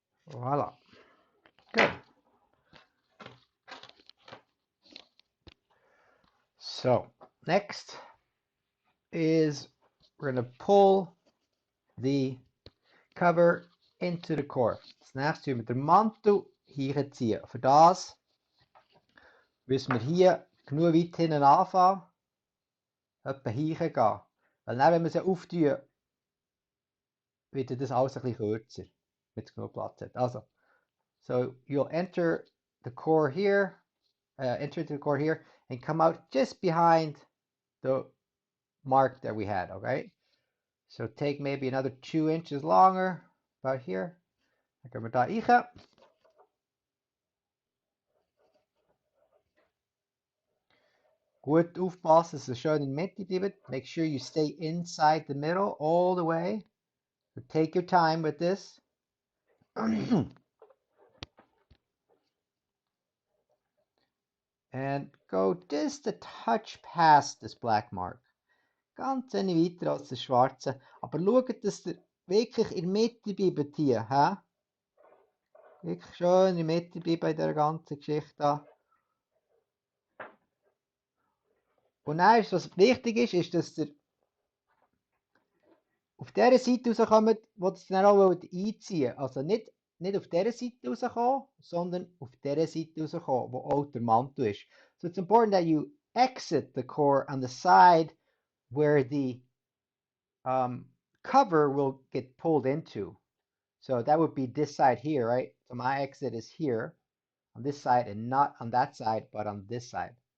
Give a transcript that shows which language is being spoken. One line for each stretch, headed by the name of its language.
English: Voila. Good. So, next is we're going to pull the cover into the core.
German: Das nächste tun wir den Mantel hier ziehen. Für das müssen wir hier genug weit hinten anfangen, etwa hier gehen. Weil dann, wenn wir sie auftun, wird das alles ein bisschen kürzer, wenn es genug Platz hat.
English: Also, so you'll enter the core here, enter the core here, and come out just behind the mark that we had, okay? So take maybe another 2 inches longer, about here.
German: Dan kunnen we daar ingaan. Gut aufpassen, dass es schön in der Mitte bleibt.
English: Make sure you stay inside the middle all the way. So take your time with this. And go just a touch past this black mark.
German: Ganz wenig weiter als das schwarze. Aber schaut, dass ihr wirklich in der Mitte bleibt hier. He? Wirklich schön in der Mitte bleibt bei dieser ganzen Geschichte. Und dann ist, was wichtig ist, ist, dass ihr auf dieser Seite rauskommt, wo ihr es dann auch einziehen wollt. Also nicht auf dieser Seite rauskommen, sondern auf dieser Seite rauskommen, wo auch der Mantel ist.
English: So it's important that you exit the core on the side where the cover will get pulled into. So that would be this side here, right? So my exit is here on this side and not on that side, but on this side.